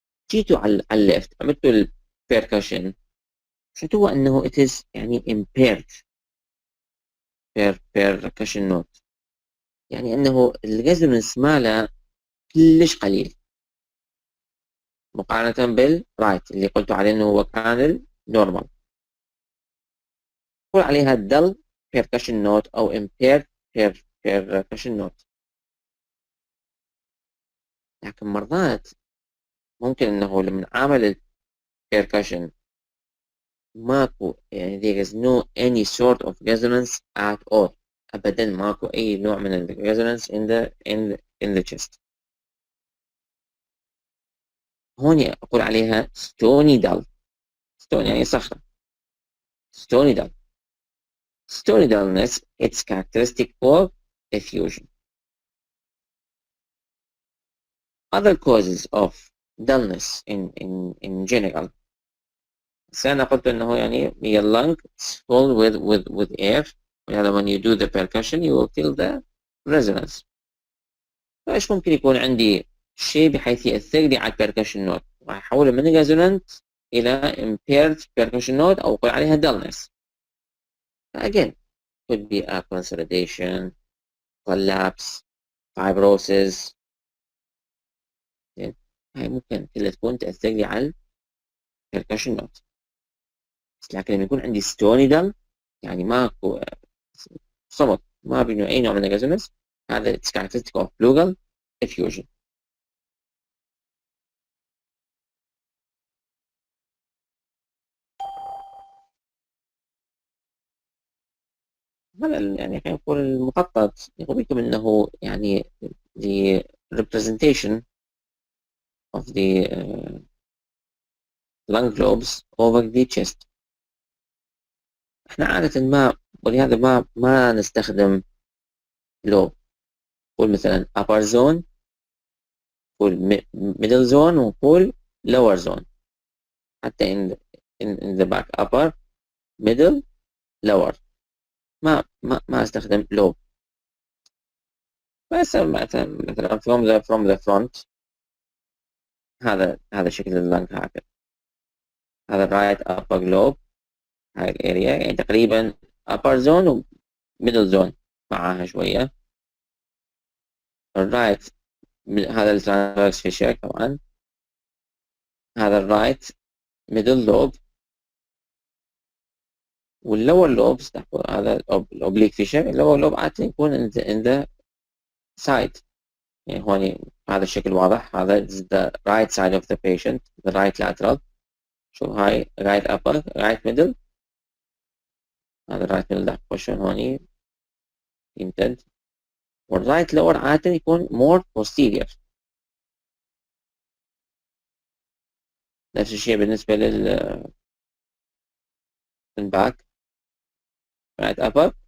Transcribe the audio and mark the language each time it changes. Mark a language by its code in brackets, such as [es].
[ar] جيتوا على الليفت عملتوا البيركشن حسيتوا أنه [en] it is [ar] يعني [en] impaired percussion note [ar] يعني أنه الريزونانس ماله كلش قليل مقارنة بالرايت اللي قلتوا عليه أنه هو كان النورمال. نقول عليها [en] dull percussion note أو impaired percussion note. [ar] لكن مرات ممكن انه لما عمل percussion ماكو يعني [en] there is no any sort of resonance at all. [ar] ابدا ماكو اي نوع من ال resonance [en] in the chest. [ar] هون اقول عليها stony dull. stony يعني صخرة. [en] stony dull. stony dullness it's characteristic of effusion. Other causes of dullness in general. [ar] بس أنا قلت إنه يعني your lung is full with air. [en] ولهذا when you do the percussion you will feel the resonance. [ar] فإيش ممكن يكون عندي شيء بحيث يأثر لي على البركشن نوت راح أحوله من resonant إلى impaired percussion note أو أقول عليها dullness. [en] Again could be a consolidation, collapse, fibrosis. [ar] هاي ممكن كلها تكون تأثر لي على البركشن نوت. لكن لما يكون عندي ستوني دم يعني ماكو صمت ما بينه أي نوع من الريزونانس هذا [en] it's characteristic of pleural effusion. [ar] هذا يعني خلينا نقول المخطط يقول بكم انه يعني [en] the representation of the lung globes over the chest. [ar] احنا عادة ما ولهذا ما نستخدم لوب. نقول مثلا [en] upper zone نقول middle zone ونقول lower zone. حتى in the back upper middle lower [ar] ما استخدم [en] low. [ar] بس مثلا from the front هذا شكل اللنج هكذا. هذا [en] right upper lobe [ar] هاي الاريا يعني تقريبا upper zone و middle zone معاها شوية. الرايت هذا الترانسفيرس فيشر طبعا. هذا الرايت middle lobe واللور لوب هذا الاوبليك فيشر. اللور لوب عادة يكون in the side يعني هون هذا الشكل واضح. [en] هذا is the right side of the patient the right lateral. [ar] شوف هاي [en] right upper right middle. [ar] هذا right middle ده position هوني يمتد. والرايت lower عادة يكون [en] more posterior. [ar] نفس الشيء بالنسبة للباك right upper.